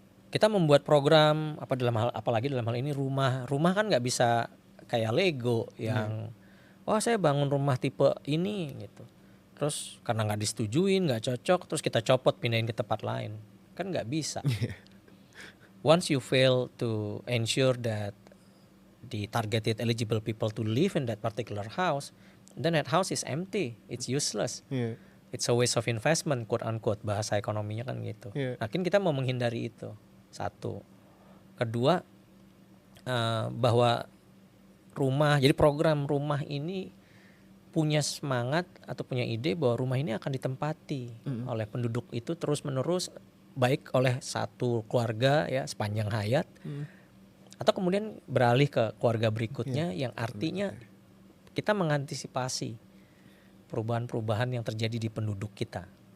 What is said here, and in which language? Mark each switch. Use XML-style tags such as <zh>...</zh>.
<id>Kita membuat program apalagi dalam hal ini rumah kan nggak bisa kayak Lego yang wah saya bangun rumah tipe ini gitu. Terus karena nggak disetujuin, nggak cocok, terus kita copot pindahin ke tempat lain, kan nggak bisa.</id> <en>Once you fail to ensure that the targeted eligible people to live in that particular house, then that house is empty, it's useless. It's a waste of investment, quote unquote,</en> <id>bahasa ekonominya kan gitu. Nah, kita mau menghindari itu. Satu. Kedua, bahwa jadi program rumah ini punya semangat atau punya ide bahwa rumah ini akan ditempati oleh penduduk itu terus menerus, baik oleh satu keluarga ya sepanjang hayat, atau kemudian beralih ke keluarga berikutnya, yang artinya kita mengantisipasi perubahan-perubahan yang terjadi di penduduk kita.</id>